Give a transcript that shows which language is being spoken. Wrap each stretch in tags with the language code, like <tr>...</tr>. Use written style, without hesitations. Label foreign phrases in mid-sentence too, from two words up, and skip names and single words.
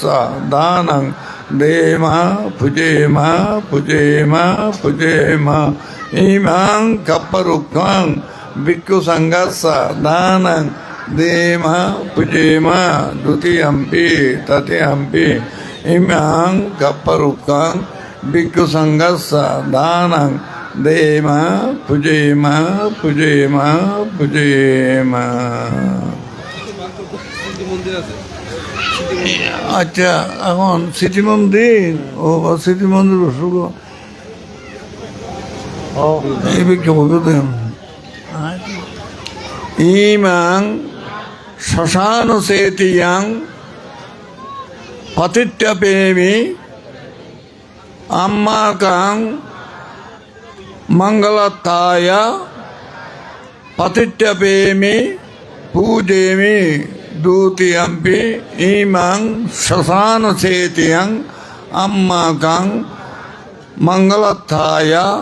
<pi>দানং দেমা পূজেমা পূজেমা পূজেমা ইমাং কাপ্পরুক্খাং ভিক্ষু সংঘস্য দানং দেমা পূজেমা দ্বিতীয়ম্পি তৃতীয়ম্পি ইমাং কাপ্পরুক্খাং ভিক্ষু সংঘস্য দানং দেমা পূজেমা পূজেমা পূজেমা</pi> <bn>আচ্ছা এখন স্মৃতি মন্দির ও স্মৃতি মন্দির শুরু এই ভিক্ষু দেখুন</bn> <pi>ইমাং শ্মশানসেতিয়াং পতিষ্ঠপেমি আম্মাকাং মঙ্গলত্থায়া পতিষ্ঠপেমি পূজেমি দ্বিতীয়ম্পি ইমাং শ্মশানসেতিয়াং আম্মাকাং মঙ্গলত্থায়া</pi>